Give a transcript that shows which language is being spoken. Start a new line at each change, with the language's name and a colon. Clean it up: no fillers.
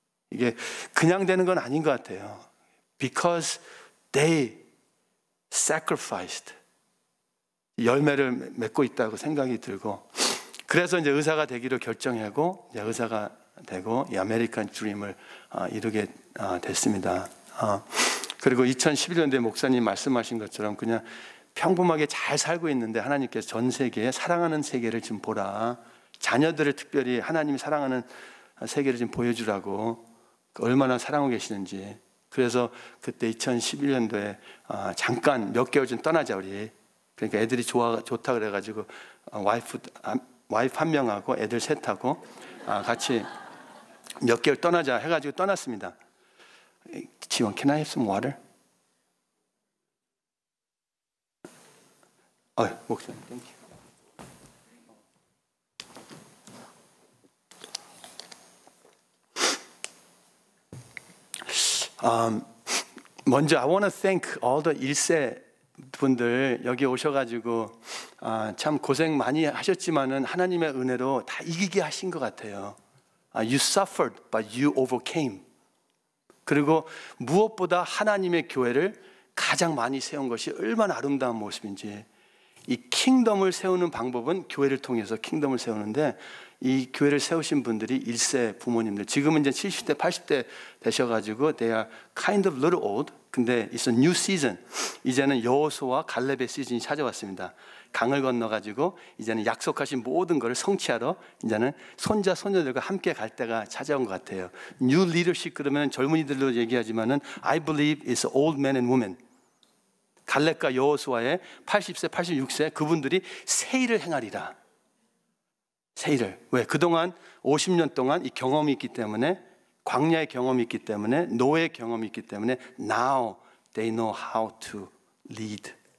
Korean: 이게 그냥 되는 건 아닌 것 같아요.
English: Because they sacrificed.
Korean: 열매를 맺고 있다고 생각이 들고, 그래서 이제 의사가 되기로 결정하고 이제 의사가 되고 이 아메리칸 드림을 이루게 됐습니다. 그리고 2011년도에 목사님 말씀하신 것처럼 그냥 평범하게 잘 살고 있는데 하나님께서 전 세계에 사랑하는 세계를 좀 보라, 자녀들을 특별히 하나님이 사랑하는 세계를 좀 보여주라고, 얼마나 사랑하고 계시는지. 그래서 그때 2011년도에 잠깐 몇 개월 좀 떠나자 우리. 그러니까 애들이 좋다 그래가지고 와이프 한 명하고 애들 셋하고 같이 몇 개월 떠나자 해가지고 떠났습니다.
English: 지원, can I have some water?
Korean: 목사님,
English: thank you.
Korean: 먼저
English: I want to thank all the
Korean: 1세 분들 여기 오셔가지고 참 고생 많이 하셨지만은 하나님의 은혜로 다 이기게 하신 것 같아요.
English: You suffered, but you overcame.
Korean: 그리고 무엇보다 하나님의 교회를 가장 많이 세운 것이 얼마나 아름다운 모습인지. 이 킹덤을 세우는 방법은 교회를 통해서 킹덤을 세우는데, 이 교회를 세우신 분들이 1세 부모님들, 지금은 이제 70대 80대 되셔가지고
English: they are kind of little old.
Korean: 근데
English: it's a new season.
Korean: 이제는 여호수아와 갈렙의 시즌이 찾아왔습니다. 강을 건너가지고 이제는 약속하신 모든 것을 성취하러 이제는 손자 손녀들과 함께 갈 때가 찾아온 것 같아요.
English: New leadership
Korean: 그러면 젊은이들로 얘기하지만은
English: I believe it's old men and women.
Korean: 갈렙과 여호수아의 80세, 86세 그분들이 새 일을 행하리라. 새 일을. 왜? 그동안 50년 동안 이 경험이 있기 때문에, 광야의 경험이 있기 때문에, 노예의 경험이 있기 때문에
English: now they know how to lead.